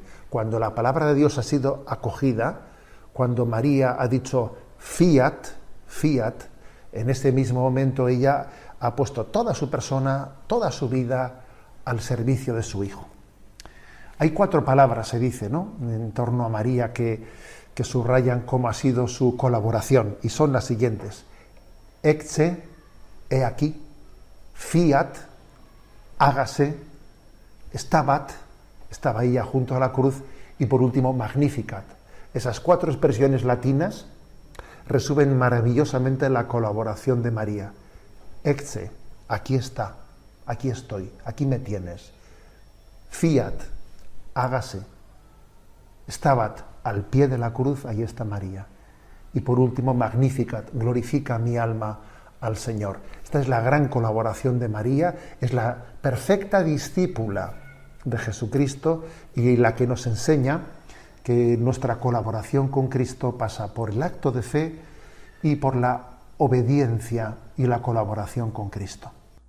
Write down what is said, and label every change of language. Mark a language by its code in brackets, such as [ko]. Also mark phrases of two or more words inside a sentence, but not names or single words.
[es] Cuando la palabra de Dios ha sido acogida, cuando María ha dicho fiat, en ese mismo momento ella ha puesto toda su persona, toda su vida al servicio de su Hijo. Hay 4 palabras, se dice, ¿no?, en torno a María que subrayan cómo ha sido su colaboración, y son las siguientes. Ecce, he aquí, fiat, hágase, stabat, estaba ella junto a la cruz, y por último, magnificat. Esas 4 expresiones latinas resumen maravillosamente la colaboración de María. Ecce, aquí está, aquí estoy, aquí me tienes. Fiat, hágase. Stabat, al pie de la cruz, ahí está María. Y por último, magnificat, glorifica mi alma al Señor. Esta es la gran colaboración de María, es la perfecta discípula de Jesucristo y la que nos enseña que nuestra colaboración con Cristo pasa por el acto de fe y por la obediencia y la colaboración con Cristo.